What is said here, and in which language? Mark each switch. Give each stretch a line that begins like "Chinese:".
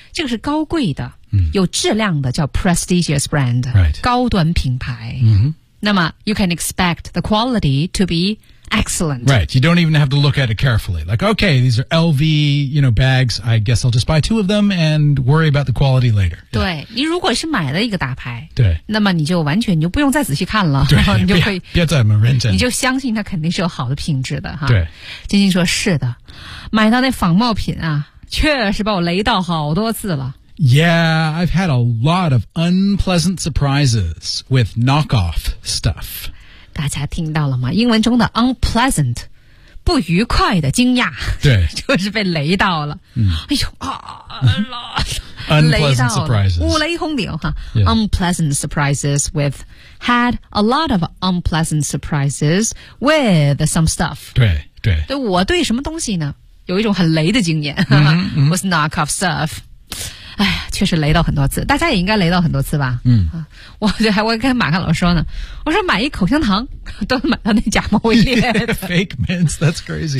Chinese: 这个是高贵的、mm-hmm. 有质量的叫 prestigious brand、
English: right.
Chinese: 高端品牌、 mm-hmm.
English: 那么 you can expect the quality to be excellent right you don't even have to look at it carefully like okay these are LV you know bags I guess I'll just buy two of them and worry about the quality later、 yeah.
Chinese: 对你如果是买了一个大牌对那么你就完全你就不用再仔细看了对然后你就会别再么认真你就相信它肯定是有好的品质的哈对金金说是的买到那仿冒品啊确实把我雷到好多次了
English: Yeah, I've had a lot of unpleasant surprises with knockoff stuff.
Chinese: 大家听到了吗？英文中的 unpleasant, 不愉快的惊讶。对。就是被雷到了。哎呦啊
English: unpleasant surprises.
Chinese: 五雷轰顶哈。
English: Unpleasant surprises with, had a lot of unpleasant surprises with some stuff.
Chinese: 对对。对我对什么东西呢有一种很雷的经验。
English: was knockoff stuff.
Chinese: 哎，确实雷到很多次，大家也应该雷到很多次吧？嗯，我觉得还会跟马克老师说呢，我说买一口香糖都能买到那假冒伪劣的
English: ，fake mints, that's crazy，